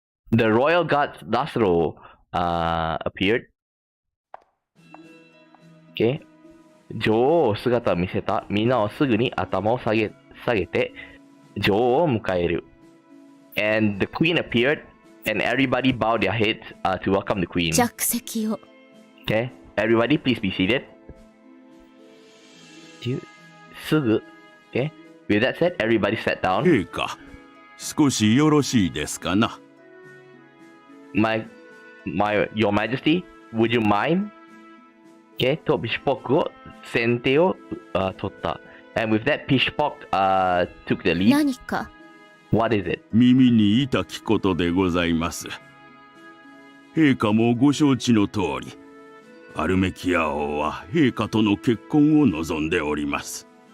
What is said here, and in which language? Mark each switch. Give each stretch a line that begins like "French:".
English: The royal guard Dasro appeared. Okay.
Japanese: 女王姿を見せた。みんなはすぐに頭を下げて女王を迎える。
English: And the queen appeared, and everybody bowed their heads to welcome the queen.
Japanese: 着席を。
English: Okay, everybody please be seated.
Japanese: すぐ。
English: Okay, with that said, everybody sat down.
Japanese: 陛下、少しよろしいですかな。
English: Your Majesty, would you mind? Okay,
Japanese: とピシュポクを先手を取った。
English: And with that, Pishpok took the lead.
Japanese: 何か。
English: What is it?
Japanese: 耳に痛きことでございます。陛下もご承知の通り、アルメキア王は陛下との結婚を望んでおります。